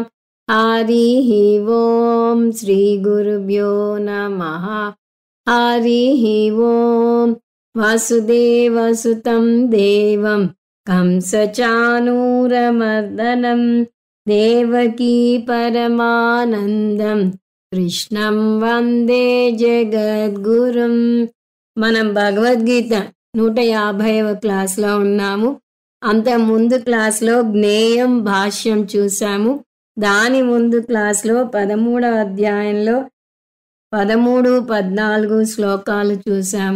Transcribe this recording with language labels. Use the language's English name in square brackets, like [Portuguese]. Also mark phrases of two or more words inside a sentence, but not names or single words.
[Sanskrit] हरिः ओं श्रीगुरुभ्यो नमः। हरिः ओं। वसुदेवसुतं देवं कंसचाणूरमर्दनं देवकी परमानन्दं కృష్ణం వందే జగద్గురుం. [Telugu] మనం భగవద్గీత 150వ క్లాస్లో ఉన్నాము. అంత ముందు క్లాస్లో జ్ఞేయం భాష్యం చూసాము. దాని ముందు క్లాస్లో 13వ అధ్యాయంలో 13, 14 శ్లోకాలు చూసాము.